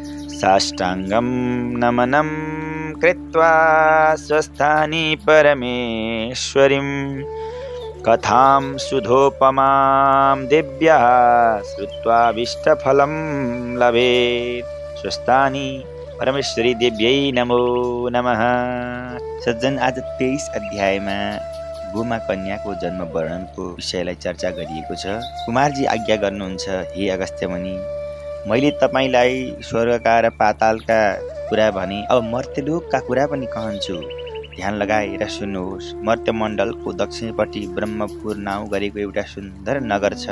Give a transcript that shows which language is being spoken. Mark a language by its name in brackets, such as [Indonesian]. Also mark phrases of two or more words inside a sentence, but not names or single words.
[Sanskrit] साष्टाङ्गं नमनं कृत्वा स्वस्थानी परमेश्वरीं कथां सुधोपमां दिव्या श्रुत्वाभीष्टफलं लभेत्। स्वस्थानी परमेश्वरी देव्यै नमो नमः। [Nepali] सज्जन आज 23 अध्यायमा गोमा कन्याको जन्म वर्णनको विषयलाई चर्चा गरिएको छ। कुमारजी आज्ञा गर्नुहुन्छ, हे अगस्त्यमुनि मैले तपाईलाई स्वर्गका र पातालका कुरा भने अब मर्त्यलोकका कुरा पनि कहन्छु। ध्यान लगाएर सुन्नुहोस्। मर्त्यमण्डलको दक्षिणपट्टि ब्रह्मपुर नाउँ गरेको एउटा सुन्दर नगर छ।